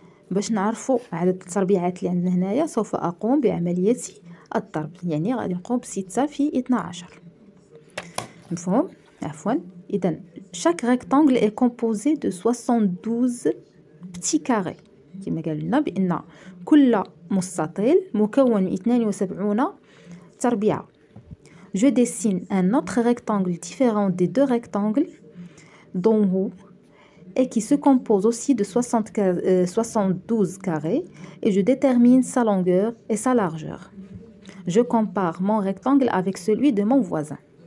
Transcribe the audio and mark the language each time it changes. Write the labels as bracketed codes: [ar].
[ar] باش نعرفوا عدد التربيعات اللي عندنا هنايا سوف أقوم بعملية الضرب، يعني غادي نقوم ب6 في 12. مفهوم؟ عفوا. إذا [fr] chaque rectangle est composé de 72 petits carrés. [ar] كما قال لنا بأن كل مستطيل مكون من 72 تربيعة. [fr] Je dessine un autre rectangle différent des deux rectangles d'en haut et qui se compose aussi de 72 carrés, et je détermine sa longueur et sa largeur. Je compare mon rectangle avec celui de mon voisin.